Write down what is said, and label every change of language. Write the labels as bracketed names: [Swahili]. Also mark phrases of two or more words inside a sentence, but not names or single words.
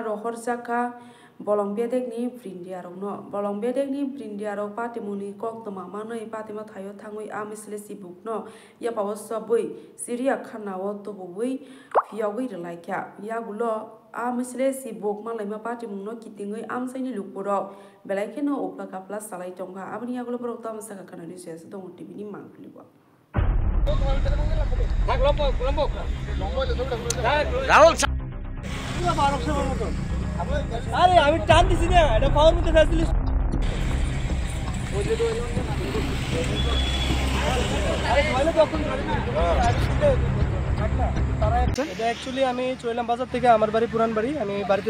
[Kok Borok] rohor jaka bolong bedek ni brindiarok no bolong bedek ni brindiarok patimuni koktama manoi patima thayo thangoi Amasle Sibok no yapawo sabui Syria khanawo tobui phiyogui relaikya yagulo Amasle Sibok malaima patimung no kitingoi amsaini lukpuro belaikeno opla kapla salai tongha abni yagulo prokta masaka kanani ses dong tv ni mangkliwa Rahul [Bangla] আরে আমি টান দিছি না এটা পাওয়ার মধ্যে ফেলছিলি আরে ভালো তখন এটা অ্যাকচুয়ালি আমি চৈলাম বাজার থেকে আমার বাড়ি পুরান বাড়ি আমি বাড়িতে